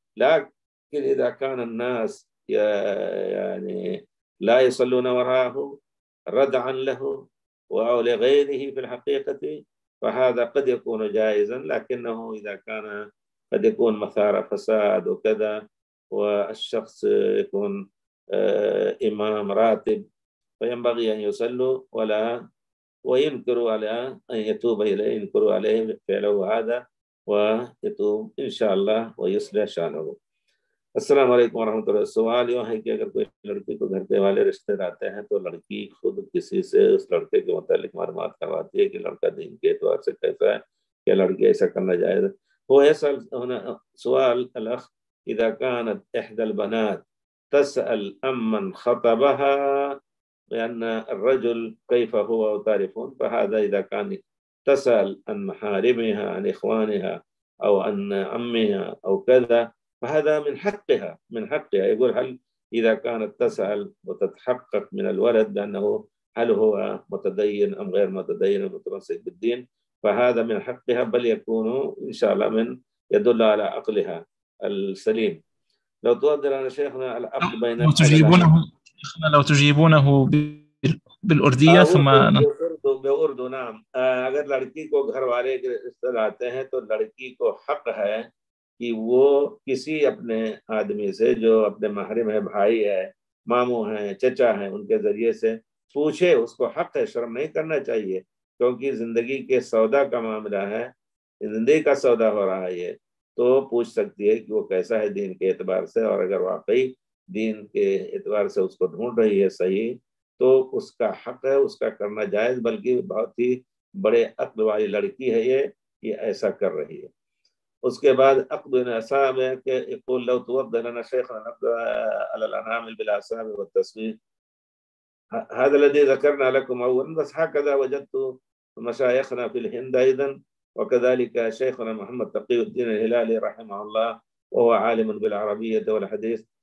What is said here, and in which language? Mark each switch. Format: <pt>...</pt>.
<ar>لكن إذا كان الناس يعني لا يصلون وراءه ردعا له أو لغيره في الحقيقة فهذا قد يكون جائزا، لكنه إذا كان قد يكون مثار فساد وكذا، والشخص يكون إمام راتب فينبغي أن يصلوا ولا وينكروا عليه أن يتوب إليه، ينكروا عليه فعله هذا ويتوب إن شاء الله ويصلح شأنه. السلام عليكم ورحمة الله.</ar> <ur>السؤال يوں ہے کہ اگر کوئی لڑکی کو گھرتے والے رشتے راتے ہیں تو لڑکی خود کسی سے اس لڑکے کے متعلق معلومات کرواتی ہے کہ لڑکا دین کے اعتبار سے کیسا ہے، کہ لڑکی ایسا کرنا جائز؟ وہ ایسا</ur> <ar>سوال الاخ، اذا كانت احدى البنات تسأل امن خطبها لان الرجل كيف هو وتعرفون، فهذا اذا كان تسأل عن محارمها عن اخوانها او عن عمها او كذا فهذا من حقها، من حقها. يقول هل إذا كانت تسأل وتتحقق من الولد بأنه هل هو متدين أم غير متدين ومتمسك بالدين، فهذا من حقها، بل يكون إن شاء الله من يدل على عقلها السليم. لو تقدر أنا شيخنا العقل بين لو تجيبونه شيخنا لو تجيبونه بالأردية ثم بأردو.</ar> <ur>نعم، أگر لڑکی کو گھر والے استراتے ہیں تو لڑکی کو حق ہے کہ وہ کسی اپنے آدمی سے جو اپنے محرم ہے، بھائی ہے، مامو ہیں، چچا ہیں، ان کے ذریعے سے پوچھے، اس کو حق ہے، شرم نہیں کرنا چاہیے، کیونکہ زندگی کے سودا کا معاملہ ہے، زندگی کا سودا ہو رہا ہے یہ، تو پوچھ سکتی ہے کہ وہ کیسا ہے دین کے اعتبار سے، اور اگر واقعی دین کے اعتبار سے اس کو ڈھونڈ رہی ہے صحیح تو اس کا حق ہے، اس کا کرنا جائز، بلکہ بہت ہی بڑے عقل والی لڑکی ہے یہ کہ ایسا کر رہی ہے. اس کے بعد عقد الاصحاب ہے کہ</ur> <ar>يقول لو توضح لنا شيخنا نبدا على الانامل بالاصحاب والتصوير هذا الذي ذكرنا لكم اولا. بس هكذا وجدت مشايخنا في الهند ايضا، وكذلك شيخنا محمد تقي الدين الهلالي رحمه الله، وهو عالم بالعربيه والحديث.</ar>